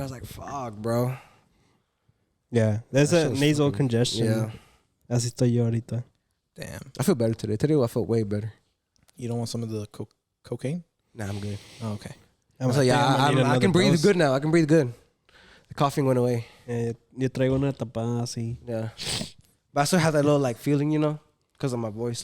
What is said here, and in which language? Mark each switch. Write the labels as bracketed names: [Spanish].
[English] I was like, fuck, bro. Yeah. There's That a shit was nasal fucking- congestion. Yeah. [Spanish] Así estoy yo ahorita. [English] Damn. I feel better today. Today I felt way better. You don't want some of the cocaine? Nah, I'm good. Oh, okay. So yeah, I can breathe good now. I can breathe good. The coughing went away. [Spanish] Yo traigo una tapada así. [English] Yeah. But I still have that little like feeling, you know, because of my voice.